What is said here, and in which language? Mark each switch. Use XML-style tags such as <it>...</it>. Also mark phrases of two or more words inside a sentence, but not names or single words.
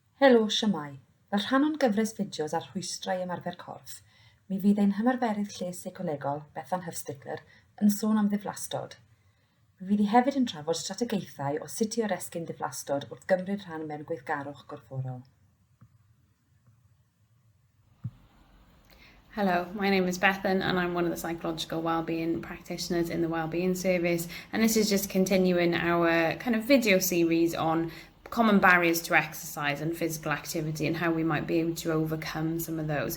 <cy>Helo, siamai. Fel rhan o'n gyfres fideos ar rhwystrau ymarfer corff, mi fydd ein hymarferydd lles seicolegol, Rhwystr, yn sôn am ddiflastod. Mi fydd hi hefyd yn trafod strategaethau o sut i oresgyn diflastod wrth gymryd rhan mewn gweithgarwch gorfforol.</cy> <en>Hello, my name is Bethan and I'm one of the psychological wellbeing practitioners in the Wellbeing Service, and this is just continuing our kind of video series on common barriers to exercise and physical activity and how we might be able to overcome some of those.</en>